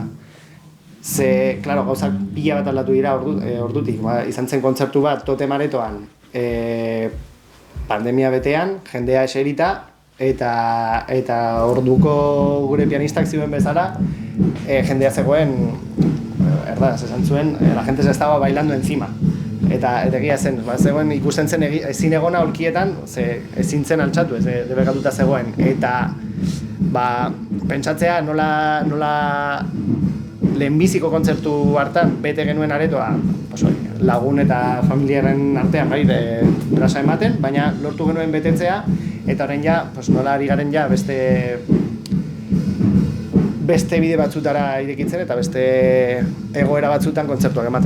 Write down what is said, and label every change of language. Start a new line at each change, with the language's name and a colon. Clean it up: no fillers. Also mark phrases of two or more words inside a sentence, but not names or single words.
Basque: Ze, klaro, gauzak pila bat aldatu dira ordutik. Izan zen kontzertu bat Totem Aretoan pandemia betean, jendea eserita, eta orduko gure pianistak zioen bezala, jendea zegoen, erdaz, esan zuen,
Spanish: la gente se estaba bailando encima.
Basque: Eta egia zen, zegoen ikusten zen ezin egona aulkietan, ezin zen altxatu, debekatuta zegoen. Eta pentsatzea nola lehenbiziko kontzertu hartan bete genuen aretoa lagun eta familiaren artean brasa ematen, baina lortu genuen betetzea Eta orain ja, pues nola ari garen ja beste bide batzutara irekitzen eta beste egoera batzutan kontzertuak ematen.